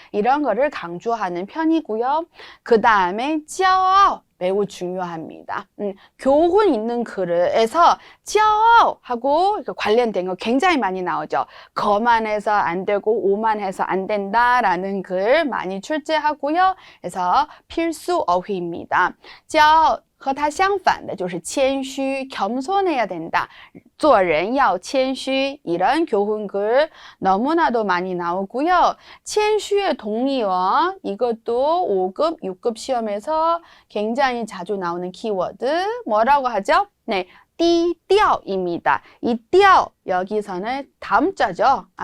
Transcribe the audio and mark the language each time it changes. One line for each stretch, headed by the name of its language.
Korean: 이런 거를 강조하는 편이고요. 그 다음에 骄傲 매우 중요합니다. 교훈 있는 글에서 骄傲 하고 관련된 거 굉장히 많이 나오죠. 거만해서 안 되고 오만해서 안 된다라는 글 많이 출제하고요. 그래서 필수 어휘입니다.
Chinese: 骄傲和它相反的就是谦虚
Korean: 겸손해야 된다.
Chinese: 做人要谦虚
Korean: 이런 교훈글 너무나도 많이 나오고요. 谦虚의 동의어 이것도 5급, 6급 시험에서 굉장히 자주 나오는 키워드 뭐라고 하죠? 네, 低调입니다. 이 调 여기서는 다음자죠.